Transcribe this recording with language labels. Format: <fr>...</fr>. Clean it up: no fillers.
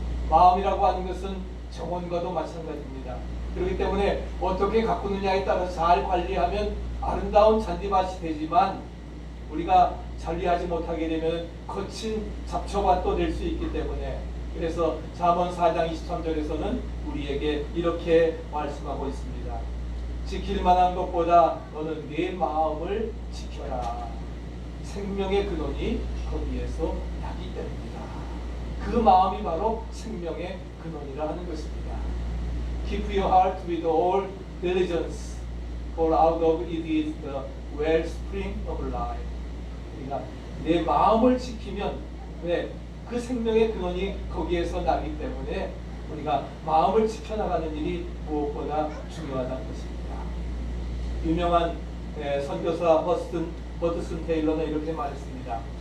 <ko>마음이라고 하는 것은 정원과도 마찬가지입니다. 그렇기 때문에 어떻게 가꾸느냐에 따라서 잘 관리하면 아름다운 잔디밭이 되지만, 우리가 관리하지 못하게 되면 거친 잡초가 또 될 수 있기 때문에, 그래서 잠언 4장 23절에서는 우리에게 이렇게 말씀하고 있습니다. 지킬 만한 것보다 너는 네 마음을 지켜라. 생명의 근원이 거기에서 나기 때문이다. 그 마음이 바로 생명의 근원이라 하는 것입니다.</ko> <en>Keep your heart with all diligence, for out of it is the wellspring of life.</en> <ko>그러니까 내 마음을 지키면 그 생명의 근원이 거기에서 나기 때문에 우리가 마음을 지켜나가는 일이 무엇보다 중요하다는 것입니다. 유명한 선교사 버드슨 테일러는 이렇게 말했습니다.</ko>